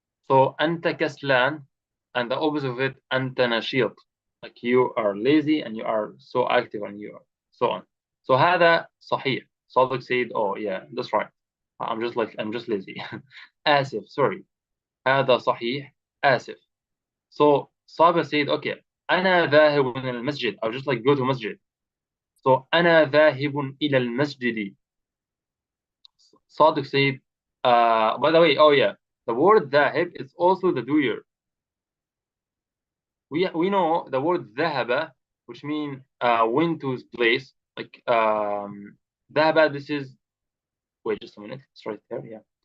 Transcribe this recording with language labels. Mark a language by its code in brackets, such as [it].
[en] So [ar] أنت كسلان, [en] and the opposite of it [ar] أنت نشيط, [en] like you are lazy and you are so active, and you are so on. [ar] So هذا صحيح. [en] Sadiq said, oh yeah, that's right. I'm just lazy. آسف, sorry. [ar] هذا صحيح. آسف. [en] So Sabir said, okay, [ar] أنا ذاهب إلى المسجد. [en] I'll just like go to masjid. [ar] So أنا ذاهب إلى المسجد. [en] Sadiq said, by the way, oh yeah, the word ذاهب is also the doer. We know the word ذهب, which means went to his place, like ذهب, this is, wait just a minute, it's right there, yeah.